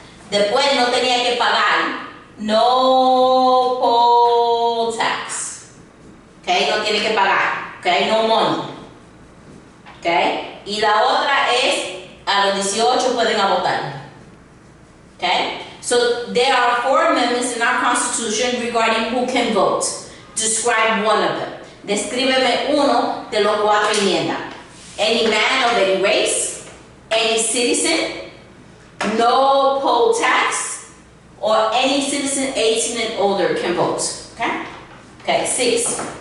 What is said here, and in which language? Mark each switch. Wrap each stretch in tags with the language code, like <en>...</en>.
<es>Después no tenía que pagar,</es> <en>no poll tax,</en> <es>okay, no tiene que pagar, okay,</es> <en>no money,</en> <es>okay, y la otra es a los 18 pueden votar, okay.</es> <en>So there are 4 amendments in our Constitution regarding who can vote. Describe one of them.</en> <es>Descríbeme uno de los 4 enmiendas.</es> <en>Any man of any race, any citizen, no poll tax, or any citizen 18 and older can vote. Okay? Okay, 6.</en>